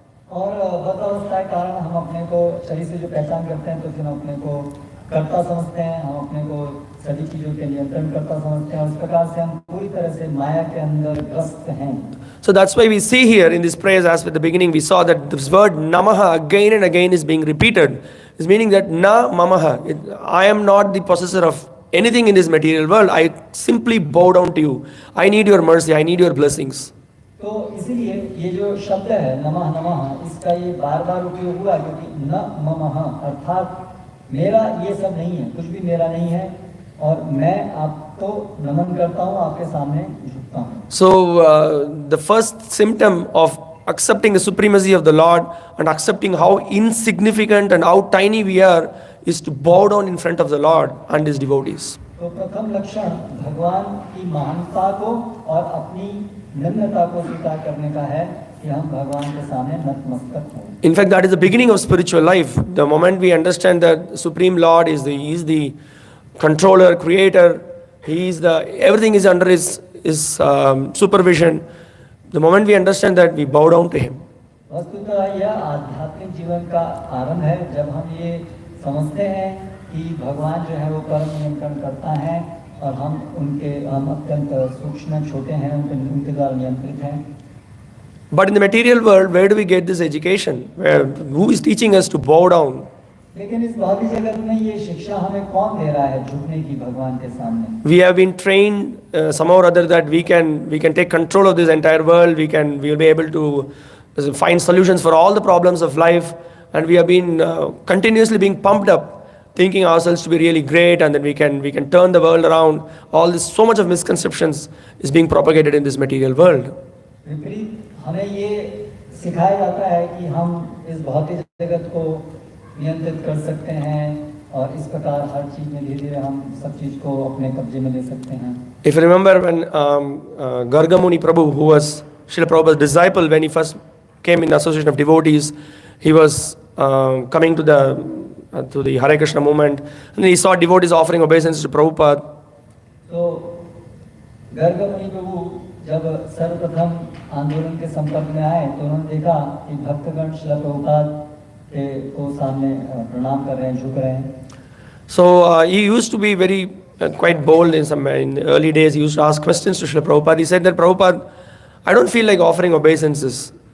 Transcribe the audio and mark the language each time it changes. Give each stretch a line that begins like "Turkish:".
Hindi: और बदअवस्था के कारण हम अपने को शरीर से जो पहचान करते हैं तो फिर हम अपने को कर्ता समझते हैं, हम अपने को सभी चीज़ों के नियंत्रण करता समझते हैं, और इस प्रकार से हम पूरी तरह से माया के अंदर ग्रस्त हैं.
English: So that's why we see here in this praise, as with the beginning we saw that this word namaha again and again is being repeated. It's meaning that na mamaha, I am not the possessor of anything in this material world. I simply bow down to you. I need your mercy, I need your blessings.
Hindi: तो इसीलिए ये जो शब्द है नमः नमः, इसका ये बार बार उपयोग हुआ क्योंकि न ममः अर्थात मेरा ये सब नहीं है, कुछ भी मेरा नहीं है, और मैं आपको नमन करता हूँ, आपके सामने झुकता हूँ.
English: So the first symptom of accepting the supremacy of the Lord and accepting how insignificant and how tiny we are is to bow down in front of the Lord and His devotees.
Hindi: तो प्रथम लक्षण भगवान की महानता को और अपनी निम्नता को स्वीकार करने का है कि हम भगवान के सामने नतमस्तक हों.
English: In fact, that is the beginning of spiritual life. The moment we understand that the Supreme Lord is the controller, creator, everything is under His supervision. The moment we understand that, we bow down to Him.
Hindi: वस्तुतः यह आध्यात्मिक जीवन का आरंभ है जब हम ये समझते हैं कि भगवान जो है वो परम नियंत्रण करता है और हम अत्यंत सूक्ष्म छोटे हैं, उनके द्वारा नियंत्रित हैं.
English: But in the material world, where do we get this education? Who is teaching us to bow down?
Hindi: लेकिन इस भौतिक जगत में ये शिक्षा हमें कौन दे रहा है झुकने की भगवान के सामने?
English: We have been trained somehow or other that we can take control of this entire world. We will be able to find solutions for all the problems of life, and we have been continuously being pumped up, thinking ourselves to be really great, and then we can turn the world around. All this, so much of misconceptions is being propagated in this material world.
Hindi: विपरीत हमें ये सिखाया जाता है कि हम इस भौतिक जगत को नियंत्रित कर सकते हैं और इस प्रकार हर चीज में धीरे धीरे हम सब चीज को अपने कब्जे में ले सकते हैं.
English: If you remember when Gargamuni Prabhu, who was Srila Prabhupada's disciple, when he first came in the association of devotees, he was coming to the Hare Krishna movement, and he saw devotees offering obeisances to Prabhupada.
Hindi: तो गर्गमुनि प्रभु जब सर्वप्रथम आंदोलन के संपर्क में आए तो उन्होंने देखा कि भक्तगण श्रील प्रभुपाद को सामने प्रणाम कर रहे हैं, झुक रहे हैं.
English: So he used to be very quite bold in the early days. He used to ask questions to Srila Prabhupada. He said that, Prabhupada, I don't feel like offering obeisances.